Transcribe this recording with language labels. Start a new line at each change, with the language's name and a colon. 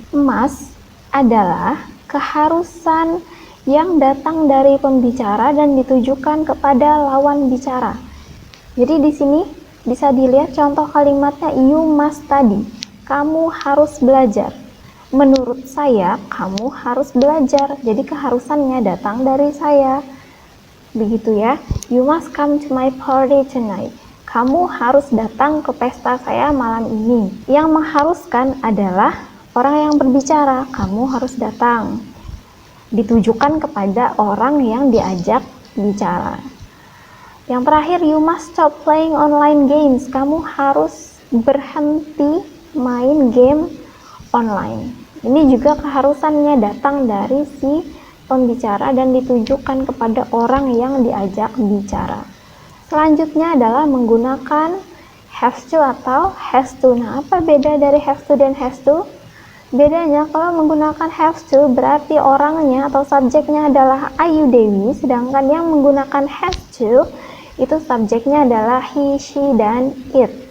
Indonesian: Must adalah keharusan yang datang dari pembicara dan ditujukan kepada lawan bicara. Jadi di sini bisa dilihat contoh kalimatnya,
English: you must study.
Indonesian: Kamu harus belajar. Menurut saya, kamu harus belajar. Jadi keharusannya datang dari saya. Begitu ya.
English: You must come to my party tonight.
Indonesian: Kamu harus datang ke pesta saya malam ini. Yang mengharuskan adalah orang yang berbicara. Kamu harus datang. Ditujukan kepada orang yang diajak bicara. Yang terakhir,
English: you must stop playing online games.
Indonesian: Kamu harus berhenti main game online. Ini juga keharusannya datang dari si pembicara dan ditujukan kepada orang yang diajak bicara. Selanjutnya adalah menggunakan have to atau has to. Nah, apa beda dari have to dan has to? Bedanya, kalau menggunakan have to berarti orangnya atau subjeknya adalah Ayu Dewi, sedangkan yang menggunakan has to itu subjeknya adalah he, she, dan it.